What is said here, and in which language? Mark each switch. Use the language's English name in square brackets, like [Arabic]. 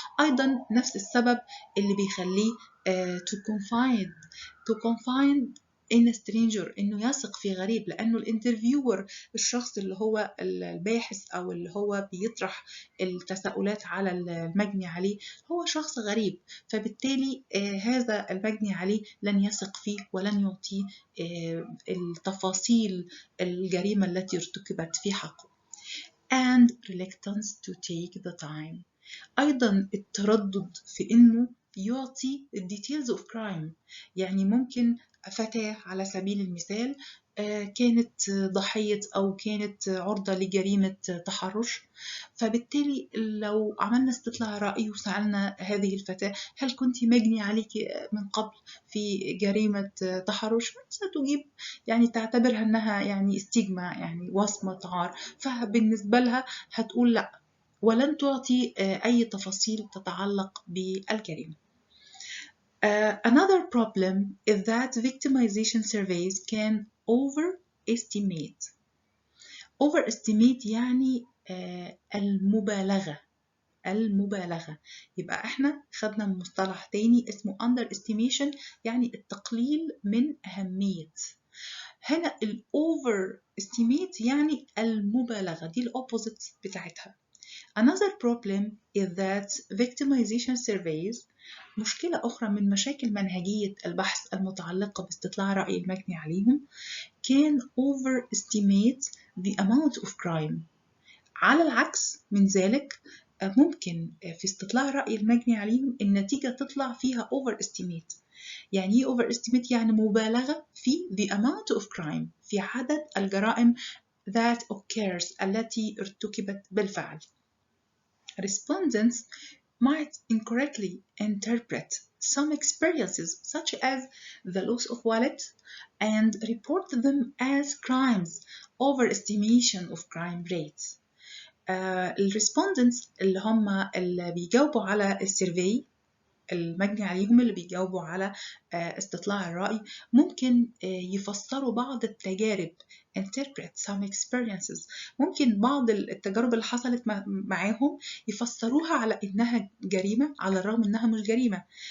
[Arabic] ايضا نفس السبب اللي بيخليه [English] to confide in a stranger، [Arabic] انه يثق في غريب، لانه الانترفيور الشخص اللي هو الباحث او اللي هو بيطرح التساؤلات على المجني عليه هو شخص غريب، فبالتالي هذا المجني عليه لن يثق فيه ولن يعطيه التفاصيل الجريمة التي ارتكبت في حقه. [English] and reluctance to take the time، [Arabic] أيضا التردد في إنه يعطي [English] details of crime. [Arabic] يعني ممكن فتاة على سبيل المثال كانت ضحية أو كانت عرضة لجريمة تحرش، فبالتالي لو عملنا استطلاع رأي وسألنا هذه الفتاة هل كنت مجني عليك من قبل في جريمة تحرش، ستجيب يعني تعتبرها أنها يعني استجمة، يعني وصمة عار، فبالنسبة لها هتقول لا، ولن تعطي أي تفاصيل تتعلق بالجريمة. [English] Another problem is that victimization surveys can overestimate [Arabic] يعني المبالغة. يبقى احنا خدنا مصطلح تاني اسمه underestimation، يعني التقليل من أهمية. هنا ال overestimate يعني المبالغة، دي الأوبوزيت بتاعتها. [English] Another problem is that victimization surveys، [Arabic] مشكلة أخرى من مشاكل منهجية البحث المتعلقة باستطلاع رأي المجني عليهم [English] can overestimate the amount of crime. [Arabic] على العكس من ذلك ممكن في استطلاع رأي المجني عليهم النتيجة تطلع فيها overestimate. يعني ايه overestimate؟ يعني مبالغة في [English] the amount of crime، [Arabic] في عدد الجرائم [English] that occurs [Arabic] التي ارتكبت بالفعل. [English] Respondents might incorrectly interpret some experiences such as the loss of wallet and report them as crimes. Overestimation of crime rates. [Arabic] الريسبوندنتس اللي بيجاوبوا على السيرفي المجني عليهم، اللي بيجاوبوا على استطلاع الرأي، ممكن يفسروا بعض التجارب [English] interpret some experiences، [Arabic] ممكن بعض التجارب اللي حصلت معاهم يفسروها على إنها جريمة على الرغم إنها مش جريمة.